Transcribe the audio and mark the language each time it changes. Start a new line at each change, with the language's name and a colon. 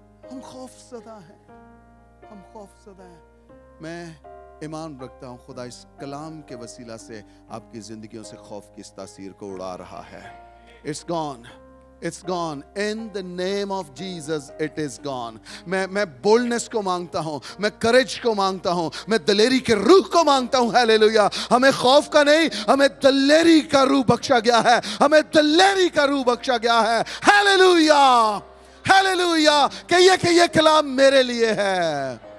Urdu: ہم خوف زدہ ہیں، ہم خوف زدہ ہیں. میں ایمان رکھتا ہوں خدا اس کلام کے وسیلہ سے آپ کی زندگیوں سے خوف کی اس تاثیر کو اڑا رہا ہے.
English: It's gone. It's gone. In the name of Jesus, it is gone.
Urdu: میں بولنس کو مانگتا ہوں، میں کریج کو مانگتا ہوں، میں دلیری کے روح کو مانگتا ہوں. ہیلیلویا. ہمیں خوف کا نہیں، ہمیں دلیری کا روح بخشا گیا ہے، ہمیں دلیری کا روح بخشا گیا ہے. Hallelujah, hallelujah. کہ یہ کلام میرے لیے ہے.